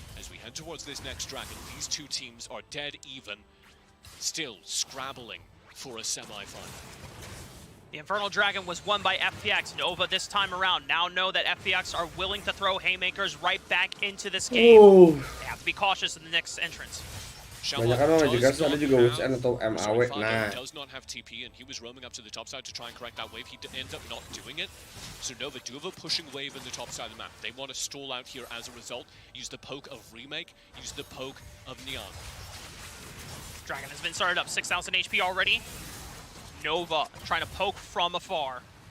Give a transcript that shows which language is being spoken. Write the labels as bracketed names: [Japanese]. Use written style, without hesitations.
[English] As we head towards this next dragon, these two teams are dead even, still scrabbling for a semi-final. The Infernal Dragon was won by FPX. Nova this time around now know that FPX are willing to throw haymakers right back into this game. They have to be cautious in the next entrance. [Indonesian] Banyak kan orang juga ada juga WCN atau MAW. Nah, [English] Does not have TP, and he was roaming up to the top side to try and correct that wave. He ends up not doing it. So Nova do have a pushing wave in the top side of the map. They want to stall out here as a result. Use the poke of Remake. Use the poke of Neon. Dragon has been started up, 6,000 HP already. Nova trying to poke from afar.